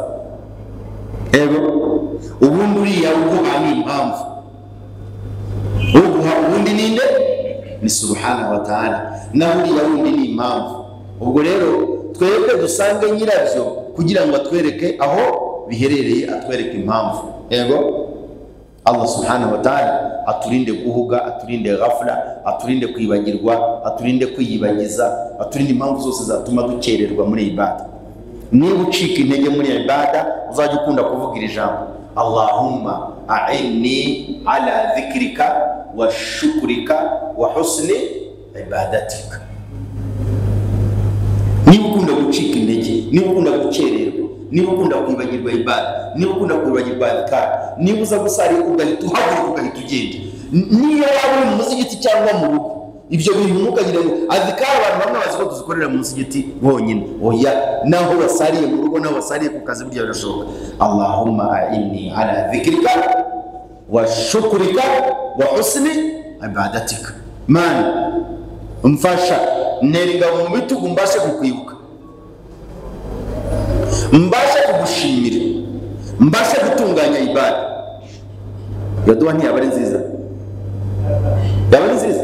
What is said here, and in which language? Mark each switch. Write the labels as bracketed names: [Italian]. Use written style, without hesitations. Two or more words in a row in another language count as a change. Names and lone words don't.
[Kinyarwanda] Yego ubundi uriya uguha ni impamvu, uguha ubundi ninde? Ni [Arabic] سبحانه وتعالى, [Kinyarwanda] naho uriya wundi ni impamvu. Ubwo rero twebwe dusange nyirabyo kugira ngo atwereke aho biherereye, atwereke impamvu. Yego Allah [Arabic] سبحانه وتعالى [Kinyarwanda] aturinde guhuga, aturinde ghafla, aturinde kwibagirwa, aturinde kwiyibagiza, aturinde impamvu zose zatuma dukererwa muri ibada. Niba ucika intege muri ibada, uzajya ukunda kuvuga iri jambo [Arabic] اللهم أعني على ذكرك وشكرك وحسن عبادتك. [Kinyarwanda] Niba ukunda gucika intege, niba ukunda gukererwa, niba ukunda kwibagirwa ibada, niba ukunda kwibagirwa adhkar, niba uza gusari ugahita uhaguruka ugahita ugenda, niyo waba uri mu muzigiti cyangwa mu rugo, ibyo bintu ntukagire ngo adhkar abantu bamwe bazi ko tuzikorera mu muzigiti bonyine. Oya, naho wasariye mu rugo, naho wasariye ku kazi burya birashoboka. [Arabic] اللهم أعني على ذكرك وشكرك وحسن عبادتك. [Kinyarwanda] Mana mfasha neringa mu bitugu mbashe kukwibuka, mbashe kugushimira, mbashe gutunganya ibada. Yaduha ntiyaba ari nziza? Yaba ari nziza?